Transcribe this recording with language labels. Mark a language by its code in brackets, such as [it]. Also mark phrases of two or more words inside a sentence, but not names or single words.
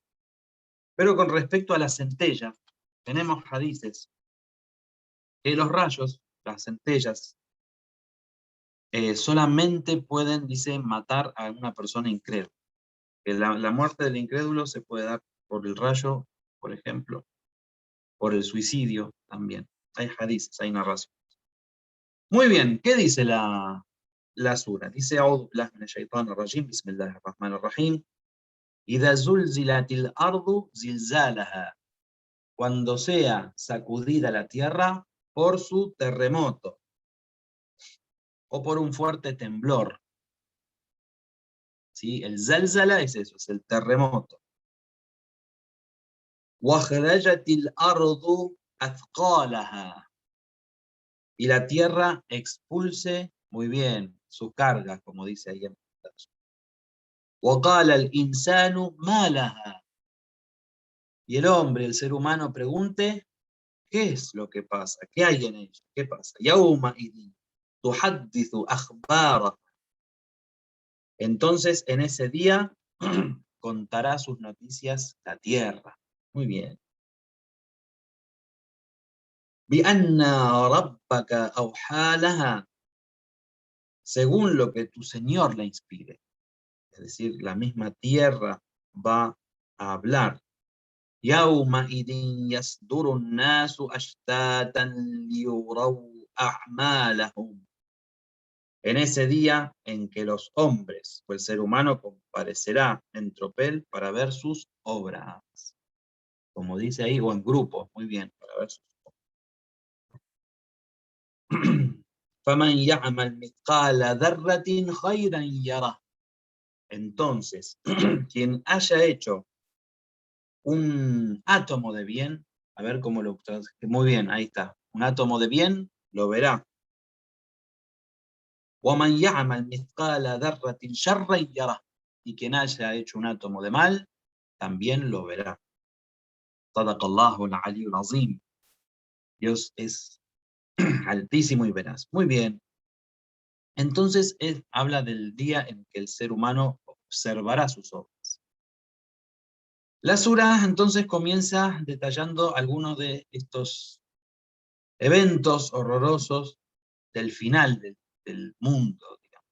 [es] Pero con respecto a la centella, tenemos hadices que los rayos, las centellas, solamente pueden, dice, matar a una persona incrédula. Que la muerte del incrédulo se puede dar por el rayo, por ejemplo, por el suicidio también. Hay hadices, hay narración. Muy bien, ¿qué dice la sura? Dice: [ar] أعوذ بالله من الشيطان الرجيم، بسم الله الرحمن الرحيم. إذا زلزلت الأرض زلزالها. [es] Cuando sea sacudida la tierra por su terremoto, o por un fuerte temblor. ¿Sí? El zalzala es eso, es el terremoto. [ar] وَأَخْرَجَتِ الْأَرْضُ أَثْقَالَهَا. [es] Y la tierra expulse, muy bien, su carga, como dice ahí en pantalla. [ar] وَقَالَ الْإِنسَانُ مَا لَهَا. [es] Y el hombre, el ser humano, pregunte: ¿qué es lo que pasa? ¿Qué hay en ella? ¿Qué pasa? [ar] يَوْمَئِذٍ تُحَدِّثُ أَخْبَارَهَا. [es] Entonces, en ese día, contará sus noticias la tierra. Muy bien. [ar] بِأَنَّ رَبَّكَ أَوْحَى لَهَا, [es] según lo que tu Señor le inspire. Es decir, la misma tierra va a hablar. [ar] يَوْمَئِذٍ يَصْدُرُ النَّاسُ أَشْتَاتًا لِيُرَوْا أَعْمَالَهُمْ. [es] En ese día en que los hombres o el ser humano comparecerá en tropel para ver sus obras. Como dice ahí, o en grupo, muy bien, para ver sus obras. [ar] فَمَنْ يَعْمَلْ مِثْقَالَ ذَرَّةٍ خَيْرًا يَرَهُ. [es] Entonces, quien haya hecho un átomo de bien, a ver cómo lo traduce, muy bien, ahí está, un átomo de bien, lo verá. [ar] وَمَنْ يَعْمَلْ مِثْقَالَ ذَرَّةٍ شَرًّا يَرَهُ. [es] Y quien haya hecho un átomo de mal, también lo verá. [ar] صدق الله العلي العظيم. [es] Dios es altísimo y veraz. Muy bien. Entonces, habla del día en que el ser humano observará sus obras. La sura entonces comienza detallando algunos de estos eventos horrorosos del final del mundo, digamos.